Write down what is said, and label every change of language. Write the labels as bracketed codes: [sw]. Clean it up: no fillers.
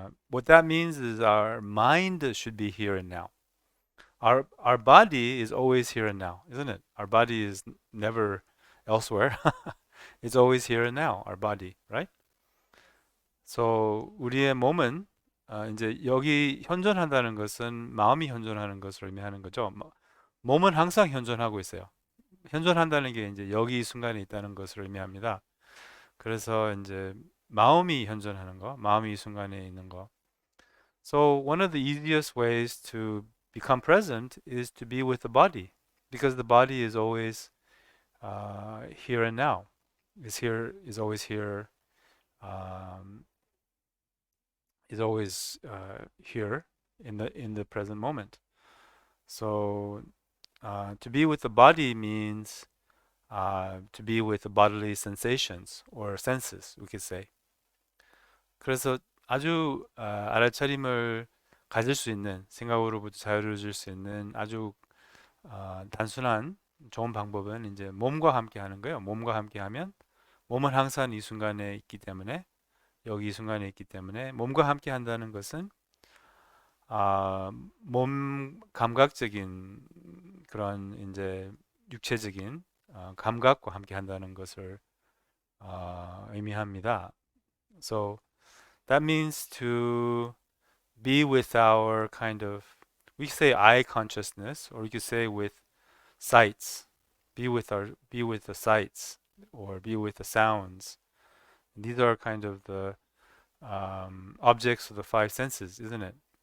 [en] What that means is our mind should be here and now. Our body is always here and now, isn't it? Our body is never elsewhere. It's always here and now. Our body, right? [ko] So 우리의 몸은 이제 여기 현존한다는 것은 마음이 현존하는 것을 의미하는 거죠. 몸은 항상 현존하고 있어요. 현존한다는 게 이제 여기 이 순간에 있다는 것을 의미합니다. 그래서 이제 마음이 현존하는 거, 마음이 이 순간에 있는 거. [en] So one of the easiest ways to become present is to be with the body, because the body is always here and now. Is always here, um, is always here in the present moment. So to be with the body means to be with the bodily sensations or senses, we could say. [ko] 그래서 아주 알아차림을 가질 수 있는 생각으로부터 자유로워질 수 있는 아주 단순한 좋은 방법은 이제 몸과 함께 하는 거예요. 몸과 함께 하면 몸은 항상 이 순간에 있기 때문에 여기 이 순간에 있기 때문에 몸과 함께 한다는 것은 몸 감각적인 그런 이제 육체적인 감각과 함께 한다는 것을 의미합니다. [en] So that means to be with our kind of, we say eye consciousness, or you could say with sights. Be with the sights, or be with the sounds. These are kind of the objects of the five senses, isn't it?